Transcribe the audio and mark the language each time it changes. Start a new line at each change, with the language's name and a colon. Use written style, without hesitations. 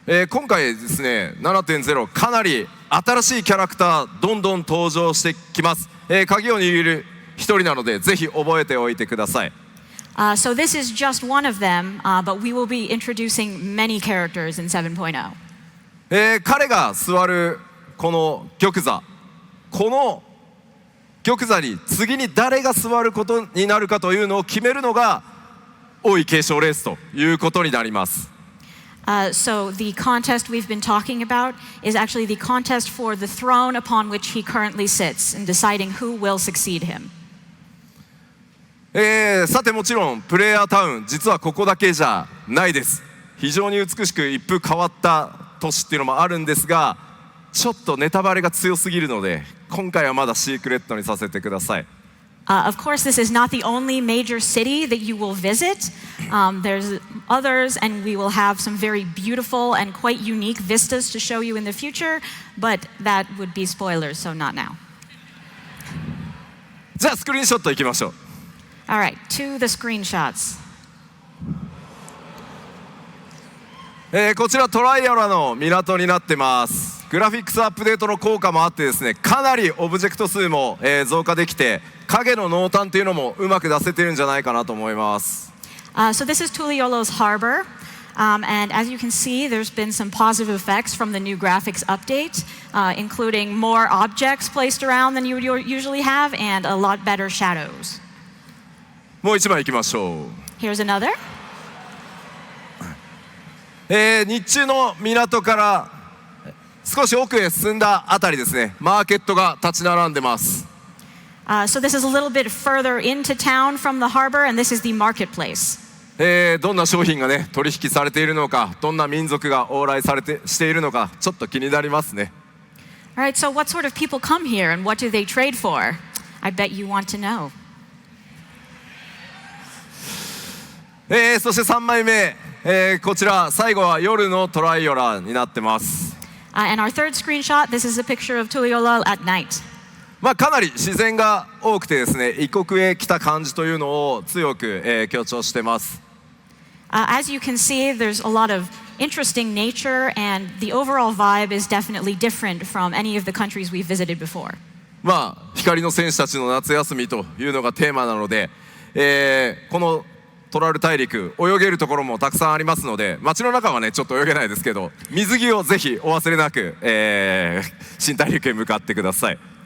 Japanese: 今回ですね 7.0 かなり新しいキャラクターどんどん登場してきます。鍵を握る一人なのでぜひ覚えておいてください。
English: So this is just one of them, but we will be introducing many characters in 7.0.
Japanese: 彼が座るこの玉座、この玉座に次に誰が座ることになるかというのを決めるのが王位継承レースということになります。
English: So the contest we've been talking about is actually the contest for the throne upon which he currently sits and deciding who will succeed him.
Japanese: さてもちろんプレイヤータウン実はここだけじゃないです。非常に美しく一風変わった都市っていうのもあるんですが、ちょっとネタバレが強すぎるので今回はまだシークレットにさせてください。
English: Of course, this is not the only major city that you will visit. There's others, and we will have some very beautiful and quite unique vistas to show you in the future, but that would be spoilers, so not now.
Japanese: じゃあスクリーンショットいきましょう。
English: All right, to the screenshots.
Japanese: こちらトライアラの港になってます。グラフィックスアップデートの効果もあってですね、かなりオブジェクト数も、増加できて、影の濃淡というのもうまく出せてるんじゃないかなと思います。
English: So this is Tuliolo's harbor, and as you can see, there's been some positive effects from the new graphics update, including more objects placed around than you would usually have, and a lot better shadows.
Japanese: もう一枚いきましょう。
English: Here's another.
Japanese: 日中の港から少し奥へ進んだあたりですね、マーケットが立ち並んでます。
English: So this is a little bit further into town from the harbor, and this is the marketplace.
Japanese: どんな商品がね取引されているのか、どんな民族が往来しているのか、ちょっと気になりますね。
English: All right, so what sort of people come here, and what do they trade for? I bet you want to know.
Japanese: そして3枚目、こちら最後は夜のトライオラになってます。
English: And our third screenshot, this is a picture of Tuliolo at night.
Japanese: かなり自然が多くてですね、異国へ来た感じというのを強く、強調してます。
English: As you can see, there's a lot of interesting nature, and the overall vibe is definitely different from any of the countries we've visited before.
Japanese: 光の戦士たちの夏休みというのがテーマなので、このトラル大陸泳げるところもたくさんありますので、街の中はねちょっと泳げないですけど、水着をぜひお忘れなく、新大陸へ向かってください。